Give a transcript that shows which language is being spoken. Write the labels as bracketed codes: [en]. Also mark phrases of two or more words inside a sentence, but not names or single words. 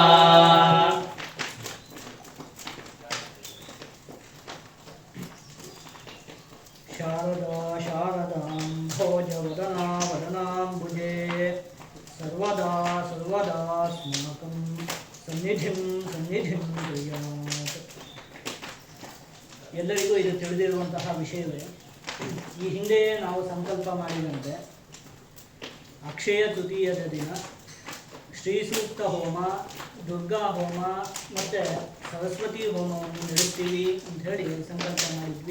[sa] शारदा शारदां भोजवदना वदनाम्बुजे सर्वदा सर्वदास्माकं सन्निधिं कुर्यात्. [kn] ಎಲ್ಲರಿಗೂ ಇದು ತಿಳಿದಿರುವಂತಹ ವಿಷಯವೇ. ಈ ಹಿಂದೆ ನಾವು ಸಂಕಲ್ಪ ಮಾಡಿದಂತೆ ಅಕ್ಷಯ ತೃತೀಯದ ದಿನ ಶ್ರೀ ಸೂಕ್ತ ಹೋಮ, ದುರ್ಗಾ ಹೋಮ ಮತ್ತು ಸರಸ್ವತಿ ಹೋಮವನ್ನು ನಡೆಸ್ತೀವಿ ಅಂತ ಹೇಳಿ ಸಂಕಲ್ಪ ಮಾಡಿದ್ವಿ.